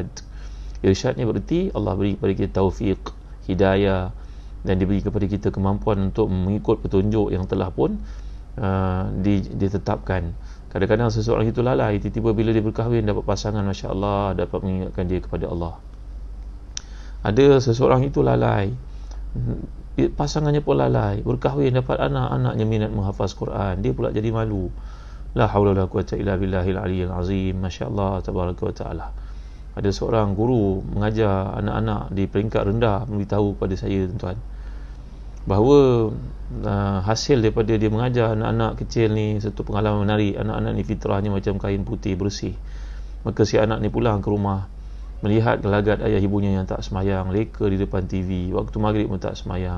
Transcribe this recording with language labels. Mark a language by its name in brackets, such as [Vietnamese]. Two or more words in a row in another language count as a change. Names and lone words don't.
[Malay] Irsyad ni berarti Allah beri kepada kita taufiq, hidayah, dan diberi kepada kita kemampuan untuk mengikut petunjuk yang telah pun ditetapkan. Kadang-kadang seseorang itu lalai, tiba-tiba bila dia berkahwin dapat pasangan, [Arabic] ما شاء الله, [Malay] dapat mengingatkan dia kepada Allah. Ada seseorang itu lalai, pasangannya pun lalai, berkahwin dapat anak, anaknya minat menghafaz Quran, dia pula jadi malu. [Arabic] لا حول ولا قوة إلا بالله العلي العظيم. ما شاء الله تبارك وتعالى. [Malay] Ada seorang guru mengajar anak-anak di peringkat rendah memberitahu kepada saya, tuan-tuan, bahawa hasil daripada dia mengajar anak-anak kecil ni satu pengalaman menarik. Anak-anak ni fitrahnya macam kain putih bersih. Maka si anak ni pulang ke rumah, melihat gelagat ayah ibunya yang tak semayang, leka di depan TV, waktu maghrib pun tak semayang.